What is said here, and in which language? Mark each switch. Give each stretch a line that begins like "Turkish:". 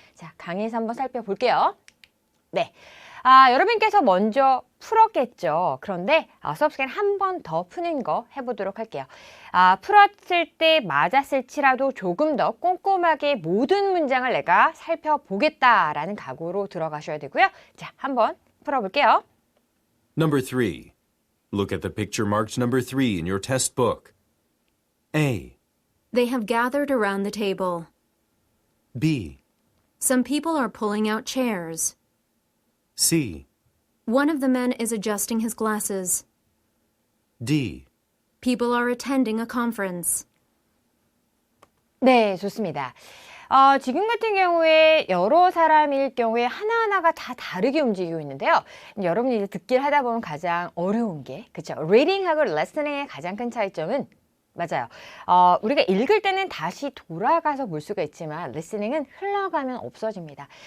Korean: 자, 강의에서 한번 살펴볼게요. 네. 여러분께서 먼저 풀었겠죠. 그런데 수업 시간에 한 번 더 푸는 거 해보도록 할게요. 풀었을 때 맞았을지라도 조금 더 꼼꼼하게 모든 문장을 내가 살펴보겠다라는 각오로 들어가셔야 되고요. 자, 한번 풀어볼게요.
English: Number 3. Look at the picture marked number 3 in your test book. A. They have gathered around the table. B. Some people are pulling out chairs. C. One of the men is adjusting his glasses. D. People are attending a conference.
Korean: 네, 좋습니다. 지금 같은 경우에 여러 사람일 경우에 하나하나가 다 다르게 움직이고 있는데요. 여러분이 이제 듣기를 하다 보면 가장 어려운 게, 그쵸? 리딩하고 리스닝의 가장 큰 차이점은 맞아요. 우리가 읽을 때는 다시 돌아가서 볼 수가 있지만 리스닝은 흘러가면 없어집니다.